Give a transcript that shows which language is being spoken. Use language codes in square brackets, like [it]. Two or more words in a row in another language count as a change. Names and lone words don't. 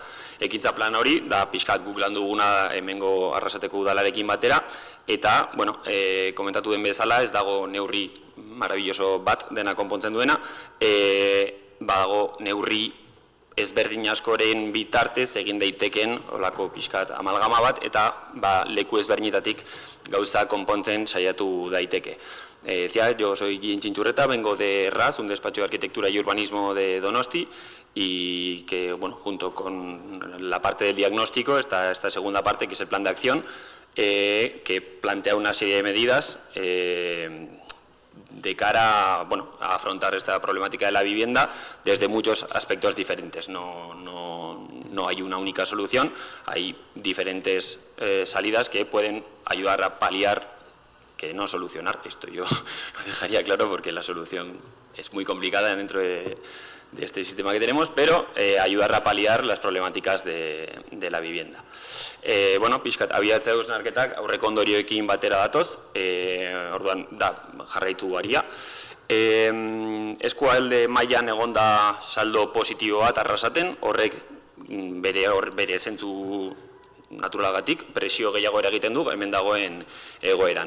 [eu] Ekintza plan hori, da pixkat guk lan duguna hemengo Arrasateko udalarekin batera, eta, komentatu den bezala, ez dago neurri marabilloso bat dena konpontzen duena, badago neurri ezberdin askoren bitartez egin daiteken olako pixkat amalgama bat, eta leku ezberdinetatik gauza konpontzen saiatu daiteke. [es] Decía, yo soy Guillén Txintxurreta, vengo de Erraz, un despacho de arquitectura y urbanismo de Donosti, y que, junto con la parte del diagnóstico, está esta segunda parte, que es el plan de acción, que plantea una serie de medidas de cara a afrontar esta problemática de la vivienda desde muchos aspectos diferentes. No hay una única solución, hay diferentes salidas que pueden ayudar a paliar, que no solucionar. Esto yo lo dejaría claro porque la solución es muy complicada dentro de de este sistema que tenemos, pero ayudar a paliar las problemáticas de la vivienda. [eu] Bueno, pixkat, abiatzea hausnarketak aurreko ondorioekin batera datoz, orduan da jarraitu garia. Eskualde mailan egonda saldo positibo bat Arrasaten, horrek bere zentzu naturalagatik presio gehiago eragiten du hemen dagoen egoeran.